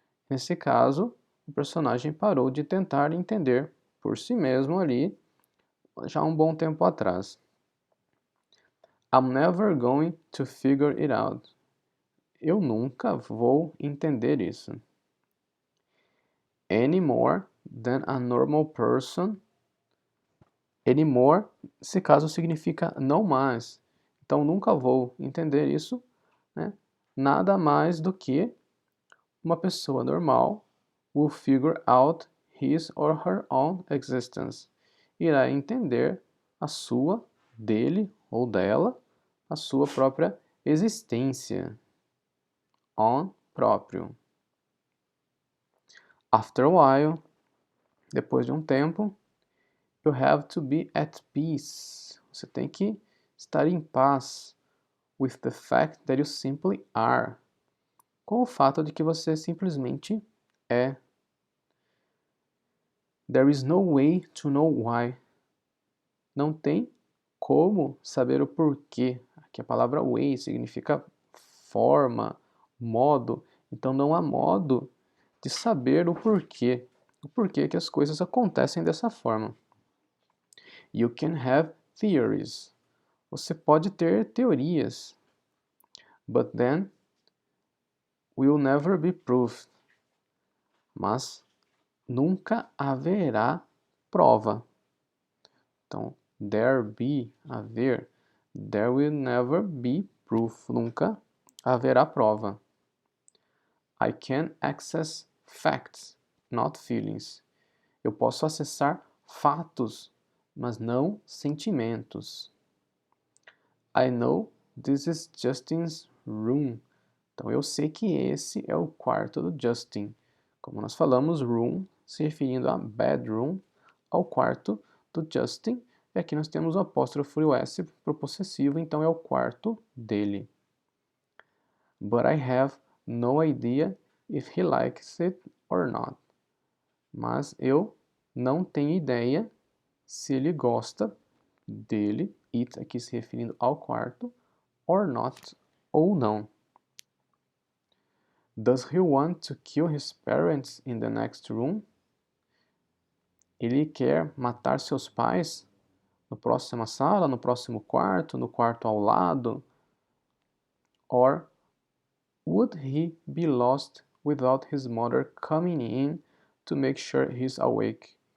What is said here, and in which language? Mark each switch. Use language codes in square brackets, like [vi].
[pt] Nesse caso, o personagem parou de tentar entender por si mesmo ali, já há um bom tempo atrás. [en] I'm never going to figure it out. [pt] Eu nunca vou entender isso. [en] Any more than a normal person. [pt] Any more, nesse caso, significa não mais. Então, nunca vou entender isso, né? Nada mais do que uma pessoa normal [en] will figure out his or her own existence. [pt] Irá entender a sua, dele ou dela, a sua própria existência. On, próprio. [en] After a while, [pt] depois de um tempo, [en] you have to be at peace. [pt] Você tem que estar em paz [en] with the fact that you simply are. [pt] Com o fato de que você simplesmente é. [en] There is no way to know why. [pt] Não tem como saber o porquê. Aqui a palavra way significa forma, modo. Então não há modo de saber o porquê. O porquê que as coisas acontecem dessa forma. [en] You can have theories. [pt] Você pode ter teorias. [en] But then will never be proved. [pt] Mas nunca haverá prova. [en] Então, there be, haver. There will never be proof. [pt] Nunca haverá prova. [en] I can access facts, not feelings. [pt] Eu posso acessar fatos, mas não sentimentos. [en] I know this is Justin's room. [pt] Então, eu sei que esse é o quarto do Justin. Como nós falamos, room se referindo a bedroom, ao quarto do Justin. E aqui nós temos o apóstrofo S para o possessivo, então é o quarto dele. [en] But I have no idea if he likes it or not. [pt] Mas eu não tenho ideia se ele gosta dele, it aqui se referindo ao quarto, [en] or not, [pt] ou não. [en] Does he want to kill his parents in the next room? [pt] Ele quer matar seus pais na próxima sala, no próximo quarto, no quarto ao lado? [en] Or would he be lost without his mother coming in to make sure he's awake?